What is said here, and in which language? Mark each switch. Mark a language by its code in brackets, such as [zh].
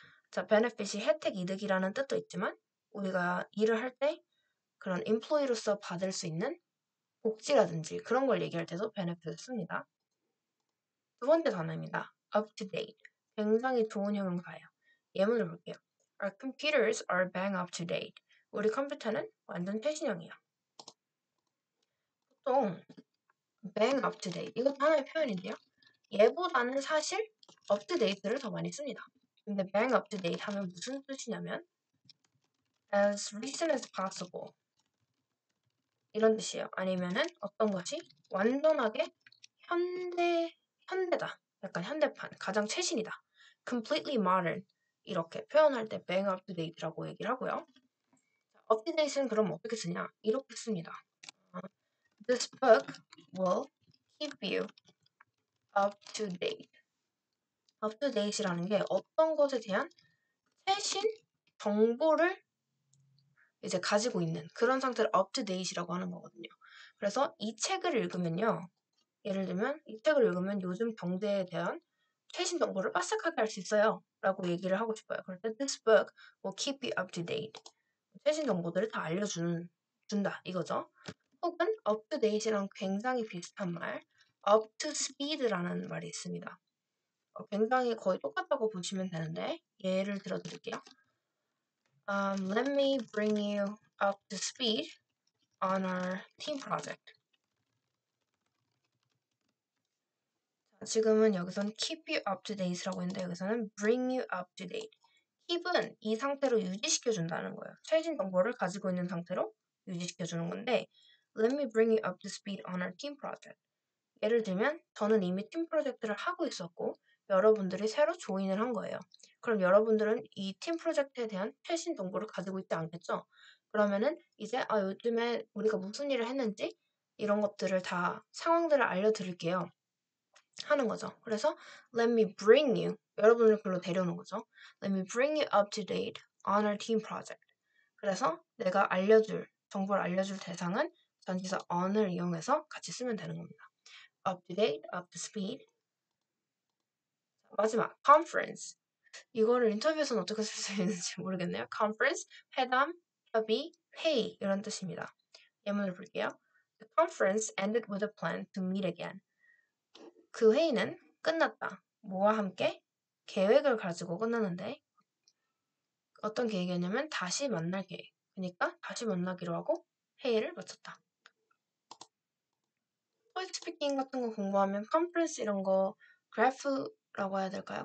[ko] 자, benefit이 혜택, 이득이라는 뜻도 있지만 우리가 일을 할 때 그런 employee로서 받을 수 있는 복지라든지 그런 걸 얘기할 때도 benefit을 씁니다. 두 번째 단어입니다. up to date. 굉장히 좋은 형용사예요. 예문을 볼게요. [en] Our computers are bang up to date. [ko] 우리 컴퓨터는 완전 최신형이야. 보통 [en] bang up to date. [ko] 이것도 하나의 표현인데요. 얘보다는 사실 up to date를 더 많이 씁니다. 근데 bang up to date 하면 무슨 뜻이냐면 [en] as recent as possible [ko] 이런 뜻이에요. 아니면은 어떤 것이 완전하게 현대다. 약간 현대판, 가장 최신이다. [en] completely modern [ko] 이렇게 표현할 때 bang up to date라고 얘기를 하고요. up to date는 그럼 어떻게 쓰냐? 이렇게 씁니다. [en] This book will keep you up to date. [ko] up to date이라는 게 어떤 것에 대한 최신 정보를 이제 가지고 있는 그런 상태를 up to date이라고 하는 거거든요. 그래서 이 책을 읽으면요. 예를 들면 이 책을 읽으면 요즘 경제에 대한 최신 정보를 빠삭하게 할 수 있어요. 라고 얘기를 하고 싶어요. 그럴 때 [en] this book will keep you up to date. [ko] 최신 정보들을 다 준다 이거죠. 혹은 up to date이랑 굉장히 비슷한 말 up to speed라는 말이 있습니다. 굉장히 거의 똑같다고 보시면 되는데 예를 들어 드릴게요. [en] Let me bring you up to speed on our team project. [ko] 지금은 여기서는 [en] keep you up to date [ko] 라고 했는데 여기서는 [en] bring you up to date. [ko] keep은 이 상태로 유지시켜준다는 거예요. 최신 정보를 가지고 있는 상태로 유지시켜주는 건데 [en] let me bring you up to speed on our team project. [ko] 예를 들면 저는 이미 팀 프로젝트를 하고 있었고 여러분들이 새로 조인을 한 거예요. 그럼 여러분들은 이 팀 프로젝트에 대한 최신 정보를 가지고 있지 않겠죠? 그러면은 이제 요즘에 우리가 무슨 일을 했는지 이런 것들을 다 상황들을 알려드릴게요. 하는 거죠. 그래서 [en] let me bring you [ko] 여러분을 글로 데려오는 거죠. [en] Let me bring you up to date on our team project. [ko] 그래서 내가 정보를 알려줄 대상은 전치사 on을 이용해서 같이 쓰면 되는 겁니다. [en] up to date, up to speed. [ko] 마지막 [en] conference. [ko] 이거를 인터뷰에서는 어떻게 쓸 수 있는지 모르겠네요. conference, 회담, 협의, 회의 이런 뜻입니다. 예문을 볼게요. [en] The conference ended with a plan to meet again. [ko] 그 회의는 끝났다. 뭐와 함께? 계획을 가지고 끝났는데 어떤 계획이었냐면 다시 만날 계획. 그러니까 다시 만나기로 하고 회의를 마쳤다. 퍼스트 스피킹 같은 거 공부하면 컨퍼런스 이런 거 그래프라고 해야 될까요?